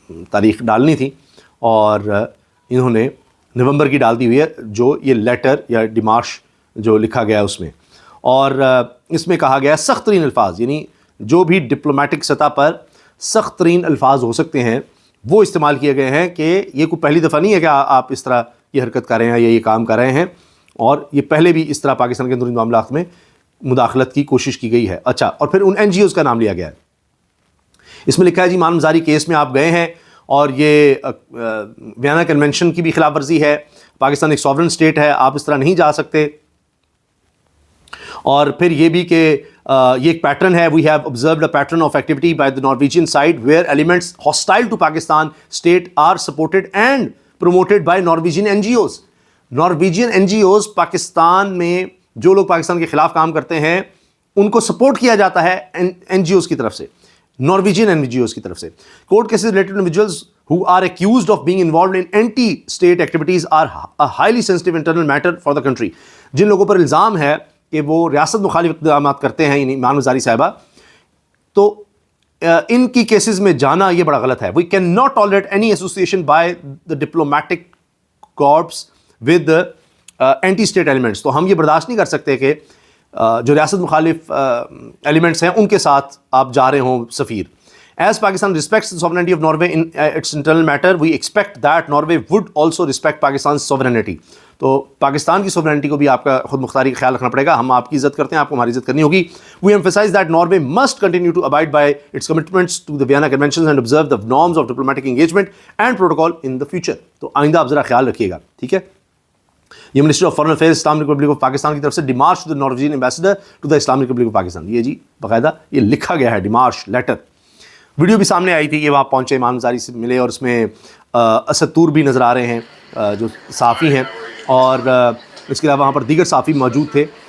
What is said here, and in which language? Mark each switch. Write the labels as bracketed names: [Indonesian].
[Urdu] تاریخ ڈالنی تھی، اور انہوں نے نومبر کی ڈال دی ہوئی ہے، جو یہ لیٹر یا ڈیمارش جو لکھا گیا ہے اس میں، اور اس میں کہا گیا سخت ترین الفاظ، یعنی جو بھی ڈپلومیٹک سطح پر سخت ترین الفاظ ہو سکتے ہیں وہ استعمال کیے گئے ہیں، کہ یہ کوئی پہلی دفعہ نہیں ہے کہ آپ اس طرح یہ حرکت کر رہے ہیں یا یہ کام کر رہے ہیں، اور یہ پہلے بھی اس طرح پاکستان کے اندرونی معاملات میں مداخلت کی کوشش کی گئی ہے۔ اچھا، اور پھر ان این جی اوز کا نام لیا گیا ہے، اس میں لکھا ہے جی ایمان مزاری کیس میں آپ گئے ہیں، اور یہ ویانا کنونشن کی بھی خلاف ورزی ہے، پاکستان ایک سوورن اسٹیٹ ہے، آپ اس طرح نہیں جا سکتے، اور پھر یہ بھی کہ یہ ایک پیٹرن ہے, [English] We have observed a pattern of activity by the Norwegian side where elements hostile to Pakistan state are supported and promoted by Norwegian NGOs. [Urdu] Norwegian NGOs Pakistan میں جو لوگ پاکستان کے خلاف کام کرتے ہیں ان کو سپورٹ کیا جاتا ہے NGOs کی طرف سے, نارویجین NGOs کی طرف سے. [English] Court cases related to individuals who are accused of being involved in anti-state activities are a highly sensitive internal matter for the country. [Urdu] جن لوگوں پر الزام ہے کہ وہ ریاست مخالف اقدامات کرتے ہیں, یعنی ایمان مزاری صاحبہ, تو ان کی کیسز میں جانا یہ بڑا غلط ہے. [English] We cannot tolerate any association by the diplomatic corps with the anti-state elements. [Urdu] تو ہم یہ برداشت نہیں کر سکتے کہ جو ریاست مخالف ایلیمنٹس ہیں ان کے ساتھ آپ جا رہے ہوں سفیر. [English] As Pakistan respects the sovereignty of Norway in its internal matter, we expect that Norway would also respect Pakistan's sovereignty. [Urdu] تو پاکستان کی سوورنٹی کو بھی آپ کا خود مختاری خیال رکھنا پڑے گا. ہم آپ کی عزت کرتے ہیں, آپ کو ہماری عزت کرنی ہوگی. [English] We emphasize that Norway must continue to abide by its commitments to the Vienna Conventions and observe the norms of diplomatic engagement and protocol in the future. [Urdu] تو آئندہ آپ ذرا خیال رکھیے گا, ٹھیک ہے. یہ ministry of foreign affairs Islamic republic of Pakistan کی طرف سے [English] Demarche to the Norwegian ambassador to the Islamic Republic of Pakistan. [Urdu] یہ جی باقاعدہ یہ لکھا گیا ہے ڈیمارش لیٹر. ویڈیو بھی سامنے آئی تھی, یہ وہاں پہنچے, ایمان مزاری سے ملے, اور اس میں اسد طور بھی نظر آ رہے ہیں جو صحافی ہیں, اور اس کے علاوہ وہاں پر دیگر صحافی موجود تھے.